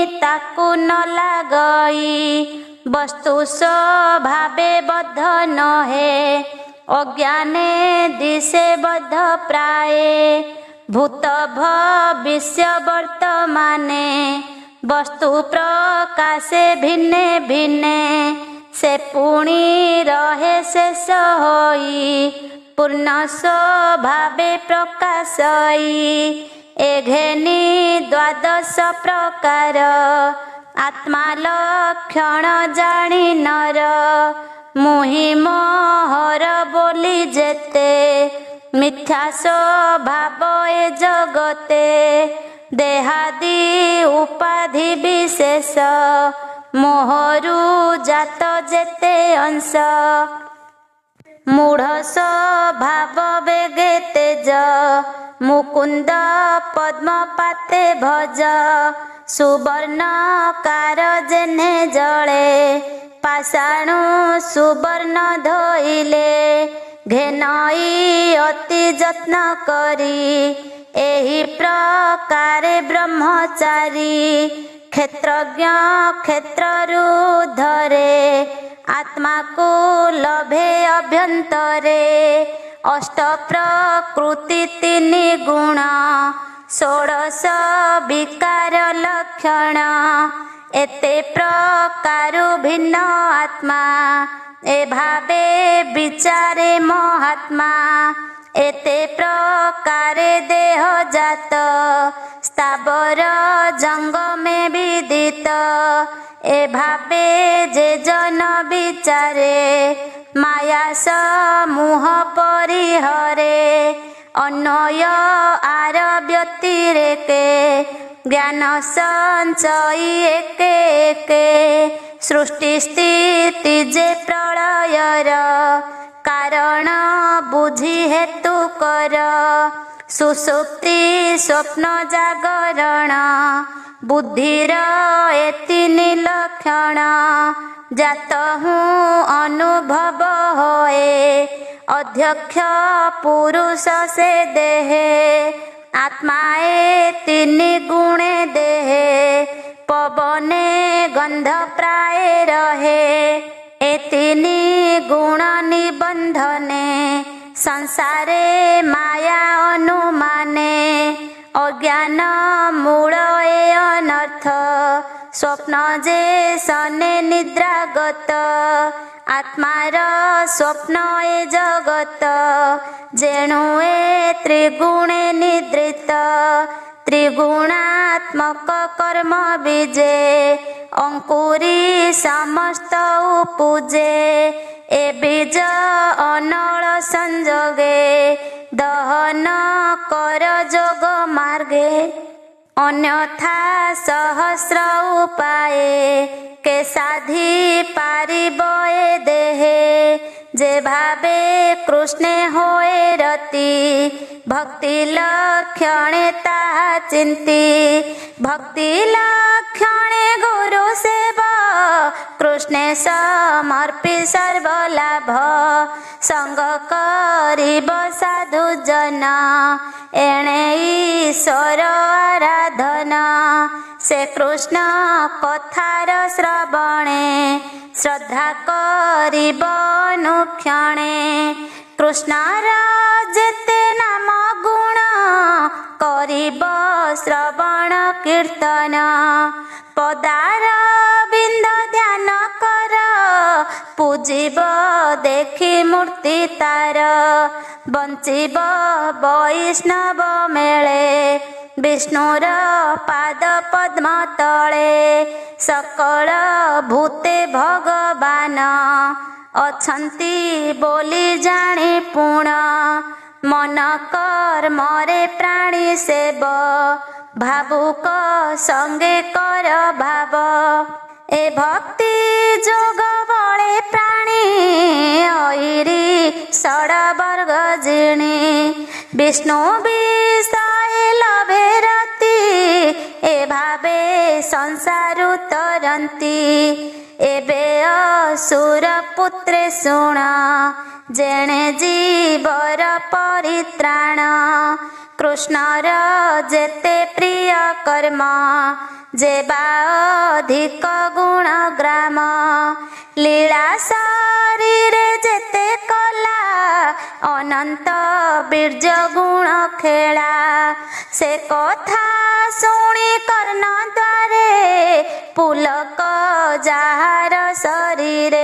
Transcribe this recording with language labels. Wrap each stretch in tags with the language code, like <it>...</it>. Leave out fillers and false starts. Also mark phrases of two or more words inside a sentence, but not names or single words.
<or>ତାକୁ ନ ଲାଗଇ ବସ୍ତୁ ସ୍ୱଭାବେ ବଦ୍ଧ ନହେ ଅଜ୍ଞାନେ ଦିଶେ ବଦ୍ଧ ପ୍ରାୟେ ଭୂତ ଭବିଷ୍ୟ ବର୍ତ୍ତମାନେ ବସ୍ତୁ ପ୍ରକାଶେ ଭିନ୍ନେ ଭିନ୍ନେ ସେ ପୁଣି ରହେ ଶେଷ ହୋଇ ପୂର୍ଣ୍ଣ ସ୍ୱଭାବେ ପ୍ରକାଶଇ ଏଘେନି ଦ୍ୱାଦଶ ପ୍ରକାର ଆତ୍ମା ଲକ୍ଷଣ ଜାଣି ନର ମୁହିଁ ମୋହର ବୋଲି ଯେତେ ମିଥ୍ୟା ସ୍ୱଭାବ ଏ ଜଗତେ ଦେହାଦି ଉପାଧି ବିଶେଷ ମୋହରୁ ଜାତ ଯେତେ ଅଂଶ ମୂଢ଼ ସ୍ୱଭାବ ବେଗେ ତେଜ ମୁକୁନ୍ଦ ପଦ୍ମ ପାଦେ ଭଜ ସୁବର୍ଣ୍ଣ କାର ଯେଣେ ଜଳେ ପାଷାଣୁ ସୁବର୍ଣ୍ଣ ଧୋଇଲେ ଘେନଇ ଅତି ଯତ୍ନ କରି ଏହି ପ୍ରକାରେ ବ୍ରହ୍ମଚାରୀ କ୍ଷେତ୍ରଜ୍ଞ କ୍ଷେତ୍ରରୁ ଧରେ ଆତ୍ମାକୁ ଲଭେ ଅଭ୍ୟନ୍ତରେ ଅଷ୍ଟ ପ୍ରକୃତି ତିନି ଗୁଣ ଷୋଡଶ ବିକାର ଲକ୍ଷଣ ଏତେ ପ୍ରକାରୁ ଭିନ୍ନ ଆତ୍ମା ଏ ଭାବେ ବିଚାରେ ମହାତ୍ମା ଏତେ ପ୍ରକାରେ ଦେହ ଜାତ ସ୍ଥାବର ଜଙ୍ଗମେ ବିଦିତ ଏ ଭାବେ ଯେ ଜନ ବିଚାରେ ମାୟା ସମୂହ ପରିହରେ ଅନ୍ୱୟ ଆଉ ବ୍ୟତିରେକେ ଜ୍ଞାନ ସଞ୍ଚୟୀ ଏକେ ଏକେ ସୃଷ୍ଟି ସ୍ଥିତି ଯେ ପ୍ରଳୟର କାରଣ ବୁଝି ହେତୁ କର ସୁଷୁପ୍ତି ସ୍ୱପ୍ନ ଜାଗରଣ ବୁଦ୍ଧିର ଏତିନି ଲକ୍ଷଣ ଜାତ ହୁଏ ଅନୁଭବ ହୁଏ ଅଧ୍ୟକ୍ଷ ପୁରୁଷ ସେ ଦେହେ ଆତ୍ମାଏ ତିନି ଗୁଣେ ଦେହେ ପବନେ ଗନ୍ଧ ପ୍ରାୟ ରହେ ଏ ତିନି ଗୁଣ ନିବନ୍ଧନେ ସଂସାରେ ମାୟା ଅନୁମାନେ ଅଜ୍ଞାନ ମୂଳ ଏ ଅନର୍ଥ ସ୍ୱପ୍ନ ଯେ ସନେ ନିଦ୍ରାଗତ ଆତ୍ମାର ସ୍ୱପ୍ନ ଏ ଜଗତ ଯେଣୁ ଏ ତ୍ରିଗୁଣେ ନିଦ୍ରିତ ତ୍ରିଗୁଣାତ୍ମକ କର୍ମ ବୀଜେ ଅଙ୍କୁରି ସମସ୍ତ ଉପୁଜେ ଏ ବୀଜ ଅନଳ ସଂଯୋଗେ ଦହନ କର ଯୋଗ ମାର୍ଗେ ଅନ୍ୟଥା ସହସ୍ର ଉପାୟ କେ ସାଧି ପାରିବ ଏ ଦେହେ ଯେ ଭାବେ କୃଷ୍ଣେ ହୁଏ ରତି ଭକ୍ତି ଲକ୍ଷଣେ ତାହା ଚିନ୍ତି ଭକ୍ତି ଲକ୍ଷଣେ ताहा चिंती भक्ति लक्षणे ଗୁରୁ ସେବା କୃଷ୍ଣେ ସମର୍ପି ସର୍ବଲାଭ ସଙ୍ଗ କରିବ ସାଧୁ ଜନ ଏଣେ ଈଶ୍ୱର ଆରାଧନା ସେ କୃଷ୍ଣ କଥାର ଶ୍ରବଣେ ଶ୍ରଦ୍ଧା କରିବ ଅନୁକ୍ଷଣେ କୃଷ୍ଣର ଯେତେ ନାମ ଗୁଣ କରିବ ଶ୍ରବଣ କୀର୍ତ୍ତନ ପଦାରବିନ୍ଦ ଧ୍ୟାନ କର ପୂଜିବ ଦେଖି ମୂର୍ତ୍ତି ତାର ବନ୍ଦିବ ବୈଷ୍ଣବ ମେଳେ ବିଷ୍ଣୁର ପାଦ ପଦ୍ମ ତଳେ ସକଳ ଭୂତେ ଭଗବାନ ଅଛନ୍ତି ବୋଲି ଜାଣି ପୁଣ ମନ କର୍ମରେ ପ୍ରାଣୀ ସେବ ଭାବୁକ ସଙ୍ଗେ କର ଭାବ ଏ ଭକ୍ତି ଯୋଗ ବଳେ ପ୍ରାଣୀ ଅରି ଷଡ ବର୍ଗ ଜିଣି ବିଷ୍ଣୁ ବିଷୟ ଲଭେ ରତି ଏ ଭାବେ ସଂସାରୁ ତରନ୍ତି ଏବେ ଅସୁର ପୁତ୍ରେ ଶୁଣ ଯେଣେ ଜୀବର ପରିତ୍ରାଣ କୃଷ୍ଣର ଯେତେ ପ୍ରିୟ କର୍ମ ଯେବା ଅଧିକ ଗୁଣ ଗ୍ରାମ ଲୀଳା ଶରୀରେ ଯେତେ କଳା ଅନନ୍ତ ବୀର୍ଯ୍ୟ ଗୁଣ ଖେଳା ସେ କଥା ଶୁଣି କର୍ଣ୍ଣ ଦ୍ୱାରେ ପୁଲକ ଯାହାର ଶରୀରେ</or>